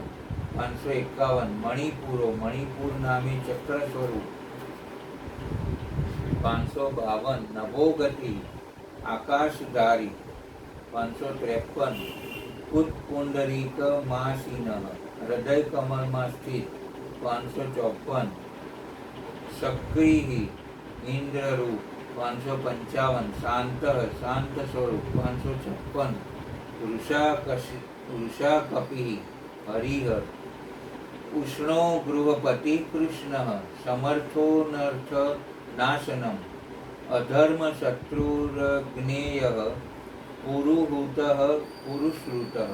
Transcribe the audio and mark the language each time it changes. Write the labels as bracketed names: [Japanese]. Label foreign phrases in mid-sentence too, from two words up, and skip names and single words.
[Gujarati] 551 મણિપુરો મણિપુર નામે ચક્ર સ્વરૂપ. 552 નભોગતિ આકાશધારી. 553 કુતપુંડરીક માસીન હૃદય કમળમાં સ્થિત. [Sanskrit] 554 सक्रिय इंद्र रूप 555, शांत शांत स्वरूप 556, वृषा कपि हरिहर, उष्णो गृहपति कृष्ण, समर्थो नर्थ नाशनम, अधर्म शत्रुर्ज्ञेय, पुरुहूत पुरुश्रुत